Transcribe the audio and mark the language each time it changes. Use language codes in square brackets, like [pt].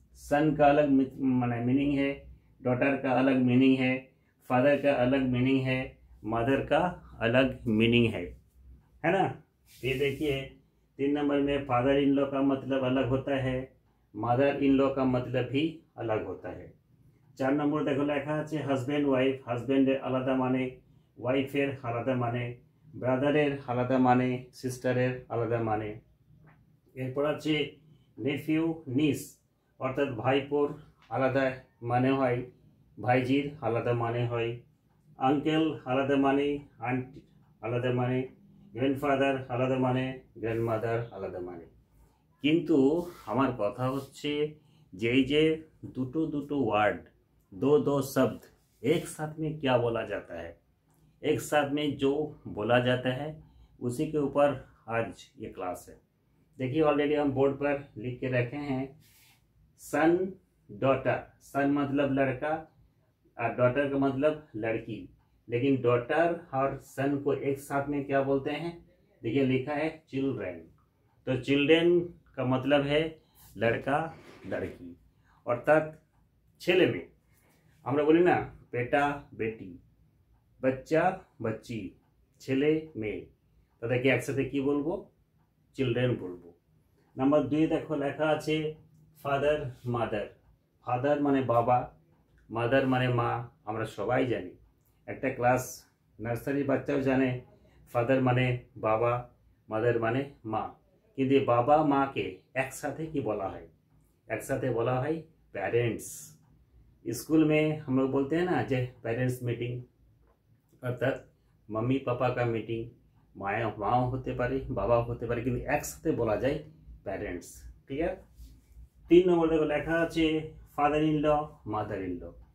[hi] सन का अलग मीनिंग है, डॉटर का अलग मीनिंग है, फादर का अलग मीनिंग है, मदर का अलग मीनिंग है ना। ये देखिए 3 नंबर में फादर इन लॉ का मतलब अलग होता है, मदर इन लॉ का मतलब भी अलग होता है। [bn] 4 नम्बर देखो लेखा আছে হাজব্যান্ড ওয়াইফ, হাজব্যান্ডের আলাদা মানে, ওয়াইফের আলাদা মানে, ব্রাদারের আলাদা মানে, সিস্টারের আলাদা মানে। এরপর আছে নেফিউ নিস অর্থাৎ ভাইপোর আলাদা মানে হয়, ভাইজির আলাদা মানে হয়, আঙ্কেল আলাদা মানে, আন্টি আলাদা মানে, গ্র্যান্ডফাদার আলাদা মানে, গ্র্যান্ডমাদার আলাদা মানে। কিন্তু আমার কথা হচ্ছে যে এই যে দুটো দুটো [hi] वर्ड, दो दो शब्द एक साथ में क्या बोला जाता है, एक साथ में जो बोला जाता है उसी के ऊपर आज ये क्लास है। देखिए ऑलरेडी हम बोर्ड पर लिख के रखे हैं सन डॉटर। सन मतलब लड़का और डॉटर का मतलब लड़की, लेकिन डॉटर और सन को एक साथ में क्या बोलते हैं, देखिए लिखा है चिल्ड्रेन। तो चिल्ड्रेन का मतलब है लड़का लड़की, अर्थात छेले में [bn] আমরা বলি না বেটা বেটি, বাচ্চা বাচ্চি, ছেলে মেয়ে, তাদেরকে একসাথে কি বলবো, চিলড্রেন বলবো। নাম্বার 2 দেখো লেখা আছে ফাদার মাদার। ফাদার মানে বাবা, মাদার মানে মা। আমরা সবাই জানি, একটা ক্লাস নার্সারির বাচ্চাও জানে ফাদার মানে বাবা, মাদার মানে মা। কিন্তু বাবা মাকে একসাথে কি বলা হয়, একসাথে বলা হয় पेरेंट्स। [hi] स्कूल में हम लोग बोलते हैं ना जे पेरेंट्स मीटिंग, अर्थात मम्मी पापा का मीटिंग, [bn] माँ होते पारे बाबा होते पारे, [hi] किन्तु एक साथे बोला जाए पेरेंट्स। ठीक है। [bn] 3 नंबर देखो लेखा আছে father in law mother in law.